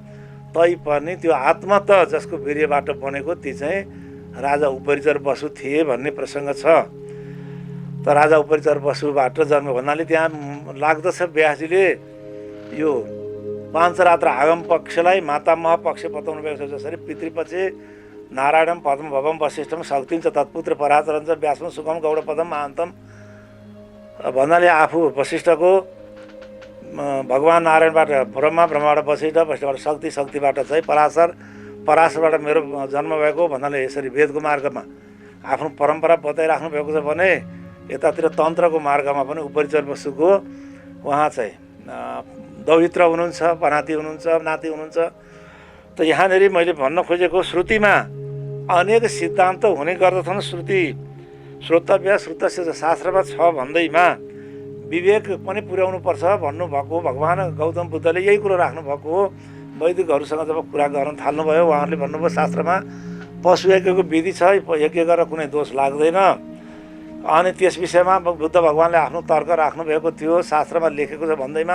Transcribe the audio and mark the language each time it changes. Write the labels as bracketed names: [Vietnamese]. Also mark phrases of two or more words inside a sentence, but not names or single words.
[Nepali] तैपनि त्यो आत्मा त जसको वीर्यबाट बनेको ती चाहिँ राजा उपरिचर बसु थिए भन्ने प्रसङ्ग छ। त राजा उपरिचर बसुबाट जन्म भन्नाले त्यहाँ लाग्दछ व्यासजीले यो पाञ्चरात्र आगम पक्षलाई मातामह पक्ष बताउनु भएको छ। जसरी पितृपक्ष [Sanskrit] नारायणम पद्म भवम वशिष्ठम शक्तिम च तत्पुत्र पराचरञ्च व्यासम सुखम गौडपदम महान्तम [Nepali] भन्नाले आफू वशिष्ठको भगवान् नारायणबाट ब्रह्मा, ब्रह्माबाट वशिष्ठ, वशिष्ठबाट शक्ति, शक्तिबाट चाहिँ पराशर, पराशरबाट मेरो जन्म भएको भन्नाले यसरी वेदको मार्गमा आफ्नो परम्परा बताइराख्नु भएको छ भने यतातिर तन्त्रको मार्गमा पनि उपरिचर बसुको उहाँ चाहिँ दौहित्र हुनुहुन्छ, पनाति हुनुहुन्छ, नाति हुनुहुन्छ। त यहाँनिर मैले भन्न खोजेको श्रुतिमा अनेक सिद्धान्त हुने गर्दछन्। [Sanskrit] श्रुति श्रोतव्य श्रुतस्य [Nepali] शास्त्रमा छ भन्दैमा विवेक पनि पुर्याउनु पर्छ भन्नुभएको भगवान् गौतम बुद्धले यही कुरो राख्नुभएको हो। वैदिकहरूसँग जब कुरा गर्न थाल्नुभयो उहाँहरूले भन्नुभयो शास्त्रमा पशु यज्ञको विधि छ, यज्ञ गरेर कुनै दोष लाग्दैन। अनि त्यस विषयमा बुद्ध भगवान्ले आफ्नो तर्क राख्नुभएको थियो, शास्त्रमा लेखेको छ भन्दैमा।